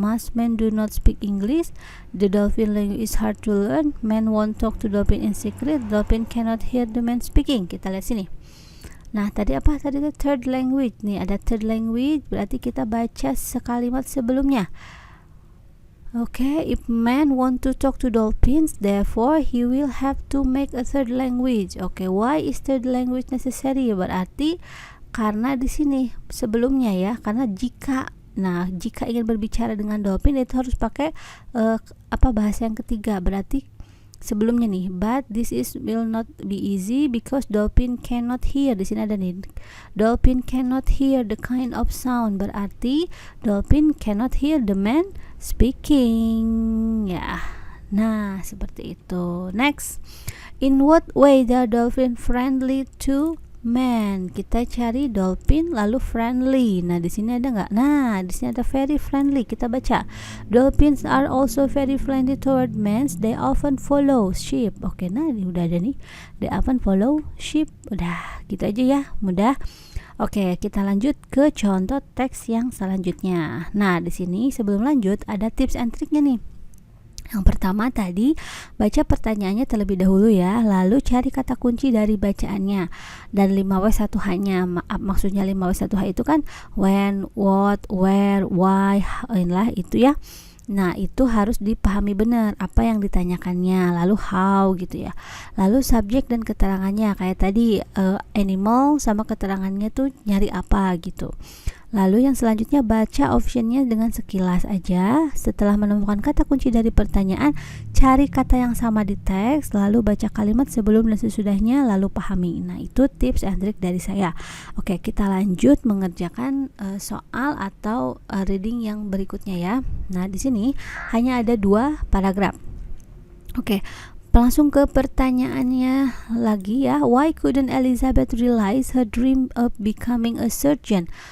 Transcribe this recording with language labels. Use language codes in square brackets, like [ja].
[en] Must men do not speak English? The dolphin language is hard to learn. Man won't talk to dolphin in secret. Dolphin cannot hear the man speaking. [id] Kita lihat sini. Nah, tadi apa? Tadi itu [en] third language. [id] Nih, ada [en] third language, [id] berarti kita baca sekalimat sebelumnya. [en] If man want to talk to dolphins, therefore he will have to make a third language. Why is third language necessary? [id] Berarti karena di sini sebelumnya ya, karena jika ingin berbicara dengan dolphin itu harus pakai bahasa yang ketiga. Berarti sebelumnya nih, [en] but this will not be easy because dolphin cannot hear. [id] Di sini ada nih, [en] dolphin cannot hear the kind of sound. [id] Berarti [en] dolphin cannot hear the man speaking ya. [id] Nah, seperti itu. [en] Next, in what way the dolphin friendly to man? [id] Kita cari dolphin lalu friendly. Nah, di sini ada nggak? Nah, di sini ada [en] very friendly. [id] Kita baca, [en] dolphins are also very friendly toward men. They often follow sheep. [id] Nah, ini udah ada nih. [en] They often follow sheep. [id] Udah, gitu aja ya, mudah. Kita lanjut ke contoh teks yang selanjutnya. Nah, di sini sebelum lanjut ada tips and triknya nih. Yang pertama tadi, baca pertanyaannya terlebih dahulu ya, lalu cari kata kunci dari bacaannya. Dan 5W1H-nya, maksudnya 5W1H itu kan [en] when, what, where, why, [id] inilah itu ya. Nah, itu harus dipahami benar apa yang ditanyakannya, lalu how gitu ya. Lalu subjek dan keterangannya, kayak tadi animal sama keterangannya tuh nyari apa gitu. Lalu yang selanjutnya baca optionnya dengan sekilas aja. Setelah menemukan kata kunci dari pertanyaan, cari kata yang sama di teks, lalu baca kalimat sebelum dan sesudahnya, lalu pahami. Nah, itu tips and trick dari saya. Kita lanjut mengerjakan soal atau reading yang berikutnya ya. Nah, di sini hanya ada 2 paragraf. Langsung ke pertanyaannya lagi ya. [en] Why couldn't Elizabeth realize her dream of becoming a surgeon?